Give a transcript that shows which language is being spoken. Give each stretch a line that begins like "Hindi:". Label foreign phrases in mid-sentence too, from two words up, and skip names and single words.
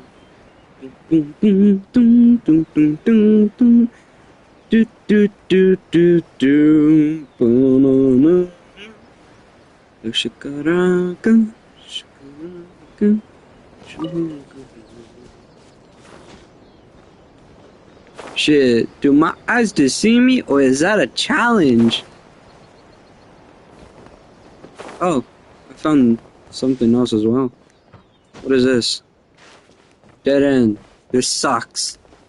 English: Boom boom doo doo doo doo doo do do do do do banana. Shakaraka, shakaraka, shakaraka. Shit, do my eyes deceive me, or is that a challenge? Oh, I found something else as well. What is this? Dead end. This sucks.